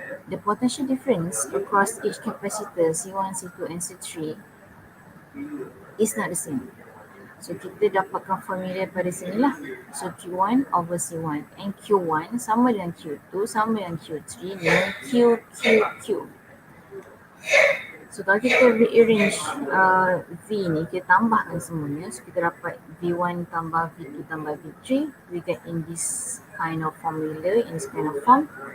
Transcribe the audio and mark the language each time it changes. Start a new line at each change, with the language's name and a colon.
English: The potential difference across each capacitor C1, C2 and C3 is not the same.
Malay: So kita dapatkan formula pada sini lah. So Q1 over C1 and Q1 sama dengan Q2 sama dengan Q3 dengan Q. So kalau kita rearrange V ni, kita tambahkan semuanya. So kita dapat V1 tambah V2 tambah V3.
English: We get in this kind of formula, in this kind of form.